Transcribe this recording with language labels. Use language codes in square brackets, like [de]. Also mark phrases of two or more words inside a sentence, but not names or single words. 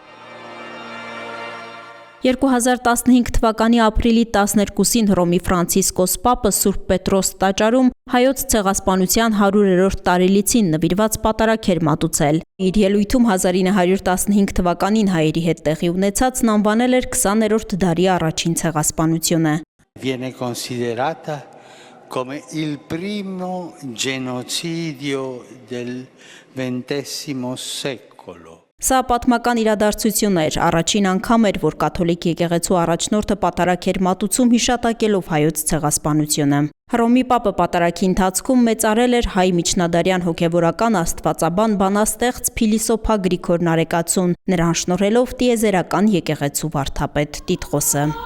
[hy] 2015 թվականի ապրիլի 12-ին Հռոմի Ֆրանցիսկոս Պապը Սուրբ Պետրոս տաճարում հայոց ցեղասպանության 100-րդ տարելիցին նվիրված պատարագ էր մատուցել։ Իր ելույթում 1915 թվականին հայերի հետ տեղի ունեցածն անվանել էր 20-րդ դարի առաջին ցեղասպանությունը։ [it] Viene considerata come il primo genocidio del XX secolo. [hy] Սա պատմական իրադարձություն էր, առաջին անգամ էր, որ կաթոլիկ եկեղեցու առաջնորդը պատարագ էր մատուցում հիշատակելով հայոց ցեղասպանությունը։ Հռոմի Պապը պատարագի ընթացքում մեծարել էր հայ միջնադարյան հոգևորական աստվածաբան բանաստեղծ փիլիսոփա Գրիգոր Նարեկացուն, նրան շնորհելով տիեզերական եկեղեցու վարդապետ տիտղոսը։